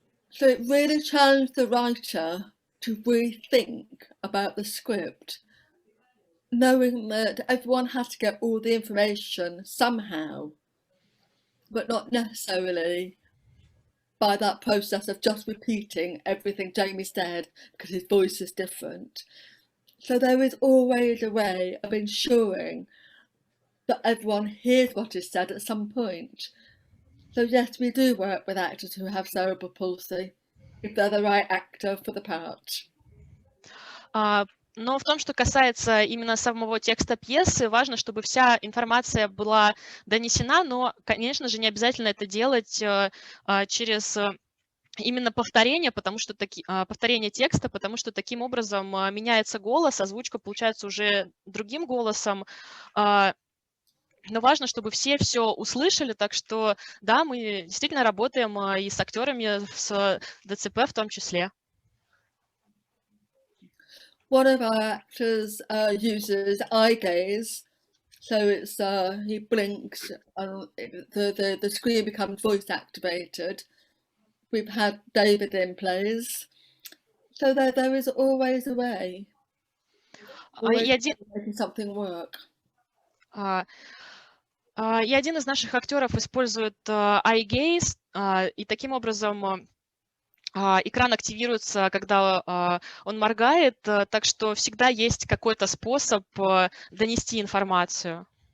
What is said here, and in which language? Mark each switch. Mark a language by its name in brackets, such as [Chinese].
[English] So it really challenged the writer to rethink about the script, knowing that everyone has to get all the information somehow, but not necessarily by that process of just repeating everything Jamie said because his voice is different. So there is always a way of ensuring that everyone hears what is said at some point. So yes, we do work with actors who have cerebral palsy, if they're the right actor for the part. [Russian] Но в том, что касается именно самого текста пьесы, важно, чтобы вся информация была донесена, но, конечно же, не обязательно это делать через именно повторение, повторение текста, потому что таким образом меняется голос, озвучка получается уже другим голосом. Но важно, чтобы все услышали, так что да, мы действительно работаем и с актерами, с ДЦП в том числе. [English] One of our actors uses eye gaze, so it's he blinks and the screen becomes voice activated. We've had David in plays, so there is always a way. Always making something work. [Russian] И один из наших актеров использует eye gaze, и таким образом экран активируется, когда он моргает, так что всегда есть какой-то способ донести информацию.